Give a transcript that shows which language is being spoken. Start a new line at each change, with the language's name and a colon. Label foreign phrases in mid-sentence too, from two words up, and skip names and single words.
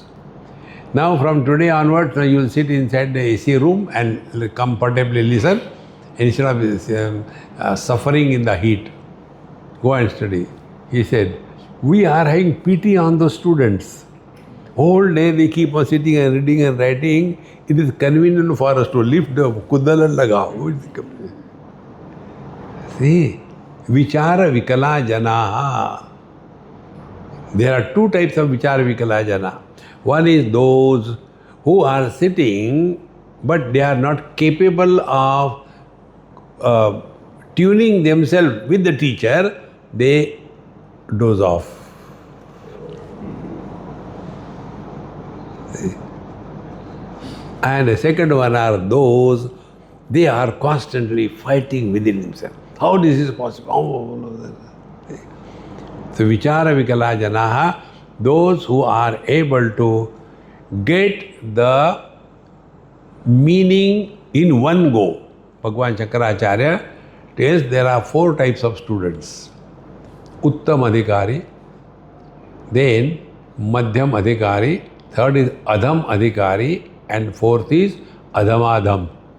English: Now from today onwards, you will sit inside the AC room and comfortably listen instead of suffering in the heat. Go and study. He said, we are having pity on the students. Whole day they keep on sitting and reading and writing. It is convenient for us to lift the kudal and lagao. See,
Sanskrit: vichara vikala janaha.
English: There are two types of
Sanskrit: vichara vikala jana.
English: One is those who are sitting but they are not capable of tuning themselves with the teacher, they doze off. And the second one are those, they are constantly fighting within themselves. How this is possible? So
Sanskrit: vichara vikala janaha,
English: those who are able to get the meaning in one go. Bhagavan Shankaracharya tells there are 4 types of students.
Sanskrit: Uttam Adhikari,
English: then
Sanskrit: Madhyam Adhikari,
English: third is
Sanskrit: Adham Adhikari,
English: and fourth is Adhamadham.